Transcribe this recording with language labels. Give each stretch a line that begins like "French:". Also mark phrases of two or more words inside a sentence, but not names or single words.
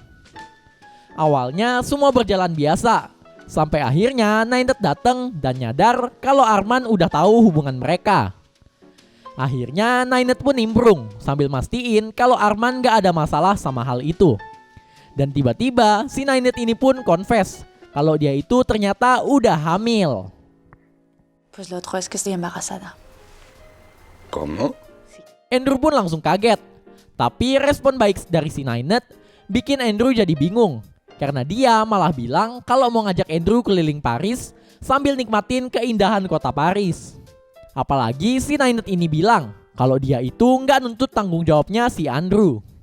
Indonesian: Awalnya semua berjalan biasa. Sampai akhirnya Nainet datang dan nyadar kalau Arman udah tahu hubungan mereka. Akhirnya Nainet pun nimbrung sambil mastiin kalau Arman gak ada masalah sama hal itu. Dan tiba-tiba si Nainet ini pun confess kalau dia itu ternyata udah hamil.
Spanish: Pues lo otro es que estoy embarazada. ¿Cómo?
Indonesian: Andrew pun langsung kaget. Tapi respon baik dari si Nainet bikin Andrew jadi bingung. Karena dia malah bilang kalau mau ngajak Andrew keliling Paris sambil nikmatin keindahan kota Paris. Apalagi si Nainet ini bilang kalau dia itu nggak nuntut tanggung jawabnya si Andrew.